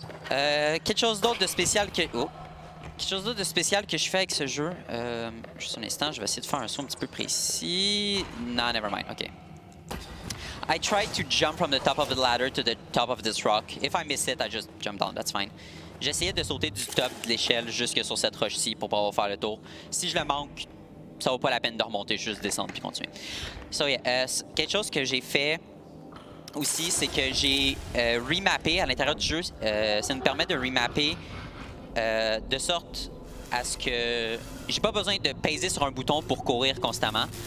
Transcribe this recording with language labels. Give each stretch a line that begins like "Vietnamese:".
French: Quelque chose d'autre de spécial que... Oh. Quelque chose d'autre de spécial que je fais avec ce jeu. Juste un instant, je vais essayer de faire un saut un petit peu précis.
English: Nah, never mind. Okay. I try to jump from the top of the ladder to the top of this rock. If I miss it, I just jump down. That's fine.
French: J'essayais de sauter du top de l'échelle jusque sur cette roche-ci pour pouvoir faire le tour. Si je le manque, ça vaut pas la peine de remonter, juste descendre puis continuer.
English: So yeah,
French: quelque chose que j'ai fait aussi, c'est que j'ai remappé à l'intérieur du jeu. Ça me permet de remapper de sorte à ce que j'ai pas besoin de peser sur un bouton pour courir constamment.